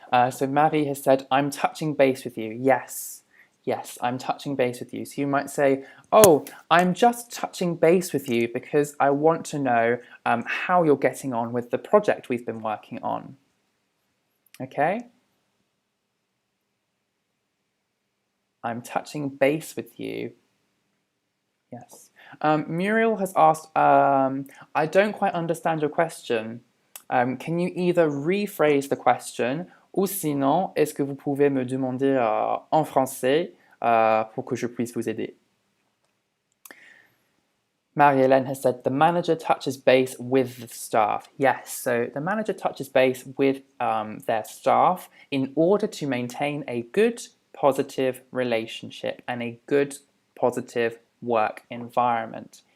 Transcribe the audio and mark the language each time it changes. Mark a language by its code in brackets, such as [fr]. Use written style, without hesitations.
[en] So Marie has said, I'm touching base with you. Yes, I'm touching base with you. So you might say, oh, I'm just touching base with you because I want to know how you're getting on with the project we've been working on. Okay? I'm touching base with you. Yes. Muriel has asked, I don't quite understand your question. Can you either rephrase the question [fr] ou sinon, est-ce que vous pouvez me demander en français pour que je puisse vous aider? [en] Marie-Hélène has said, the manager touches base with the staff. Yes, so the manager touches base with their staff in order to maintain a good, positive relationship and a good, positive work environment.